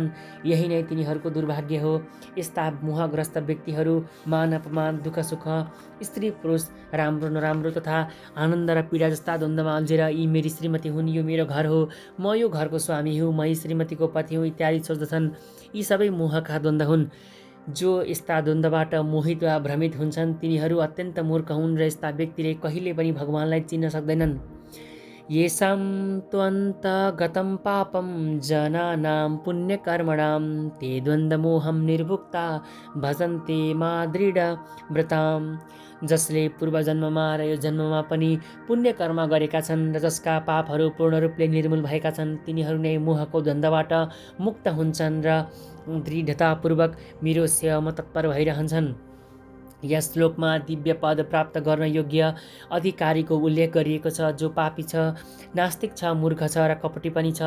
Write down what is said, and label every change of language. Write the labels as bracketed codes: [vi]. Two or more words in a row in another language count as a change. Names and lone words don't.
[ne] यही नै तिनीहरूको दुर्भाग्य हो। यस्ता मोहग्रस्त व्यक्तिहरू मान अपमान, दुःख सुख, स्त्री पुरुष, राम्रो नराम्रो तथा आनन्द र पीडा जस्ता द्वन्द्वमा अल्झेर यी मेरी श्रीमती हुन्, यो मेरो घर हो, म यो घरको स्वामी हुँ, म यी श्रीमतीको पति हुँ इत्यादि सोच्दछन्। यी सबै मोहका द्वन्द्व हुन्। जो यस्ता द्वन्द्वबाट मोहित वा भ्रमित हुन्छन् तिनीहरू अत्यन्त मूर्ख हुन् र यस्ता व्यक्तिले कहिले पनि भगवानलाई चिन्न सक्दैनन्। [sa] येषां त्वन्तगतं पापं जनानां पुण्यकर्मणां ते द्वन्द्वमोहं निर्भुक्ता भजन्ते मा दृढव्रताम्। [ne] जसले पूर्वजन्ममा र यो जन्ममा पनि पुण्य कर्म गरेका छन् र जसका पापहरू पूर्ण रूपले निर्मूल भएका छन् तिनीहरू नै मोहको द्वन्द्वबाट मुक्त हुन्छन् र दृढतापूर्वक मेरो सेवामा तत्पर भइरहन्छन्। यस श्लोकमा दिव्य पद प्राप्त गर्न योग्य अधिकारीको उल्लेख गरिएको छ, जो पापी छ, नास्तिक छ, मूर्ख छ र कपटी पनि छ।